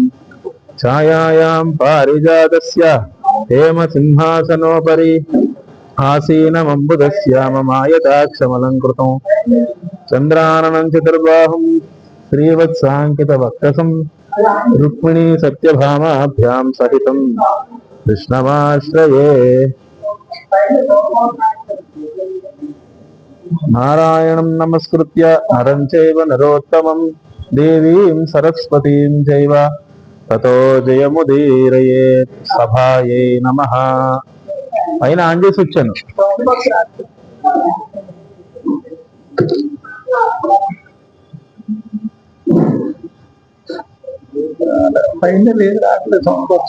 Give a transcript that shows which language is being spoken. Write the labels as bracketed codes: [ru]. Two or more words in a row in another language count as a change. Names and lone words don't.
[sa] ఛాయాయాం పారిజాతస్య హేమసింహాసనోపరి ఆసీనమంబుదశ్యామమాయతాక్షమలంకృతం చంద్రాననం చతుర్బాహుం శ్రీవత్సాంకితవక్షసం రుక్మిణీ సత్యభామాభ్యాం సహితం కృష్ణమాశ్రయే. నారాయణం నమస్కృత్య నరం చైవ నరోత్తమం దేవీం సరస్వతీం చైవ తతో జయముదీరయేత్. సభాయై నమః. [te] పైన ఆన్ చేసి వచ్చాను. పైన లేదు, రావట్లేదు సౌండ్ బాక్స్.